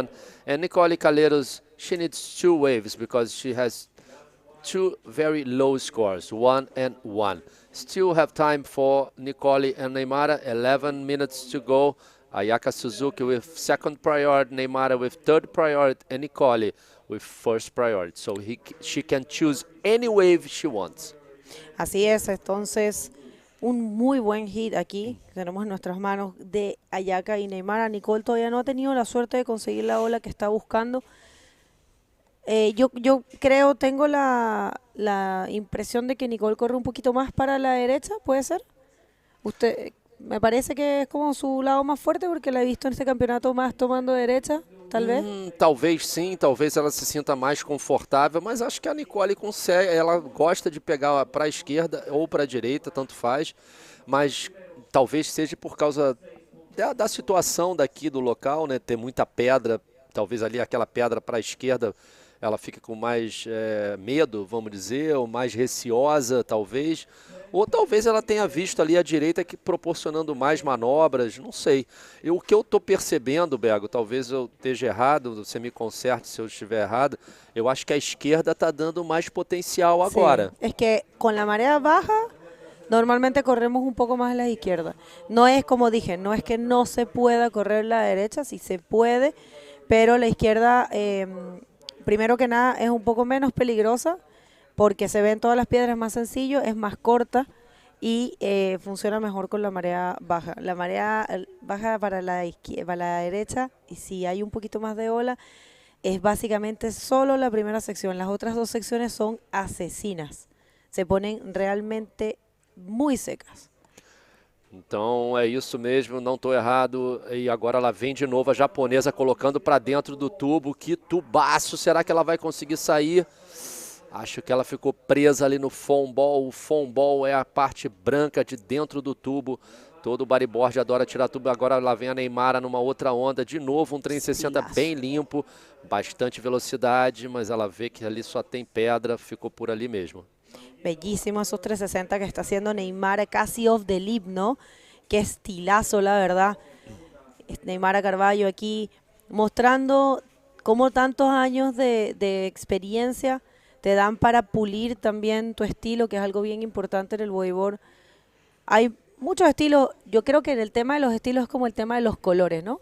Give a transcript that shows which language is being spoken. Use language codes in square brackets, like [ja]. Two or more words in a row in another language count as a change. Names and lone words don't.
[en] And Nicole Calheiros, she needs 2 waves because she has 2 very low scores, 1 and 1. Still have time for Nicole and Neymara, 11 minutes to go. Ayaka Suzuki with second priority, Neymara with third priority, and Nicole with first priority. So she can choose any wave she wants. [es] Así es, entonces un muy buen hit aquí tenemos en nuestras manos de Ayaka y Neymara. Nicole todavía no ha tenido la suerte de conseguir la ola que está buscando. Yo creo, tengo la impresión de que Nicole corre un poquito más para la derecha, ¿puede ser? Usted, me parece que es como su lado más fuerte porque la he visto en este campeonato más tomando derecha, tal vez. [pt] Talvez sim, talvez ela se sinta mais confortável, mas acho que a Nicole consegue, ela gosta de pegar para a esquerda ou para a direita, tanto faz, mas talvez seja por causa da situação daqui do local, né, ter muita pedra, talvez ali aquela pedra para a esquerda, ela fica com mais medo, vamos dizer, ou mais receosa, talvez. Ou talvez ela tenha visto ali a direita que proporcionando mais manobras, não sei. O que eu estou percebendo, Bego, talvez eu esteja errado, você me conserte se eu estiver errado, eu acho que a esquerda está dando mais potencial agora. [es] Sí. Es que con la marea baja normalmente corremos un poco más a la izquierda. No es como dije, no es que no se pueda correr la derecha, sí se puede, pero la izquierda... primero que nada es un poco menos peligrosa porque se ven todas las piedras más sencillo, es más corta y funciona mejor con la marea baja. La marea baja para la derecha, y si hay un poquito más de ola, es básicamente solo la primera sección. Las otras 2 secciones son asesinas. Se ponen realmente muy secas. [pt] Então é isso mesmo, não estou errado. E agora ela vem de novo, a japonesa colocando para dentro do tubo. Que tubaço, será que ela vai conseguir sair? Acho que ela ficou presa ali no [en] foam ball. [pt] O [en] foam ball [pt] é a parte branca de dentro do tubo. Todo bodyboard adora tirar tubo. Agora lá vem a Neymara numa outra onda. De novo um 360 bem limpo. Bastante velocidade, mas ela vê que ali só tem pedra. Ficou por ali mesmo. [es] Bellísimo esos 360 que está haciendo Neymar, casi [en] off the lip, [es] ¿no? Qué estilazo, la verdad. Neymara Carballo aquí mostrando cómo tantos años de experiencia te dan para pulir también tu estilo, que es algo bien importante en el bodyboard. Hay muchos estilos, yo creo que en el tema de los estilos es como el tema de los colores, ¿no?